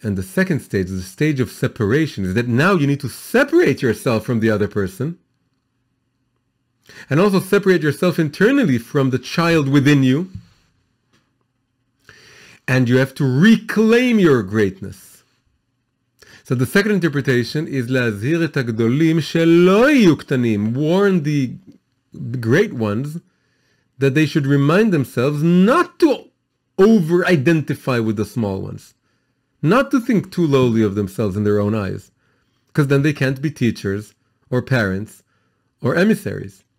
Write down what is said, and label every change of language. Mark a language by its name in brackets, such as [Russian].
[English] And the second stage, the stage of separation, is that now you need to separate yourself from the other person. And also separate yourself internally from the child within you. And you have to reclaim your greatness. So the second interpretation is [Hebrew] להזהיר את הגדולים שלא יהיו קטנים. [English] Warn the great ones that they should remind themselves not to over-identify with the small ones. Not to think too lowly of themselves in their own eyes. Because then they can't be teachers or parents or emissaries.